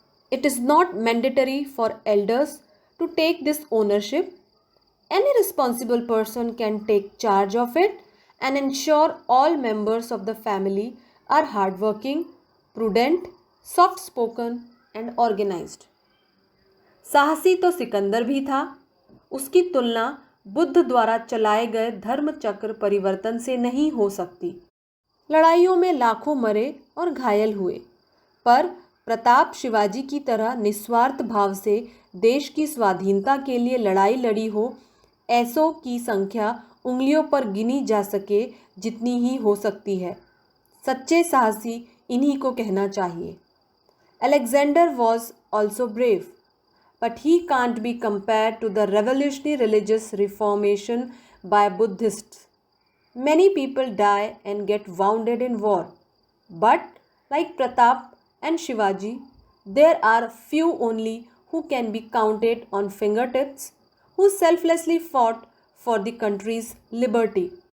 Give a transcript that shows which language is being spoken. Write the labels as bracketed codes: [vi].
[en] It is not mandatory for elders to take this ownership. Any responsible person can take charge of it and ensure all members of the family are hardworking, prudent, soft spoken, and organized. [hi] साहसी तो सिकंदर भी था। उसकी तुलना बुद्ध द्वारा चलाए गए धर्म चक्र परिवर्तन से नहीं हो सकती। लड़ाइयों में लाखों मरे और घायल हुए, पर प्रताप शिवाजी की तरह निस्वार्थ भाव से देश की स्वाधीनता के लिए लड़ाई लड़ी हो, ऐसों की संख्या उंगलियों पर गिनी जा सके जितनी ही हो सकती है। सच्चे साहसी इन्हीं को कहना चाहिए। [en] Alexander was also brave, but he can't be compared to the revolutionary religious reformation by Buddhists. Many people die and get wounded in war, but like Pratap and Shivaji, there are few only who can be counted on fingertips who selflessly fought for the country's liberty.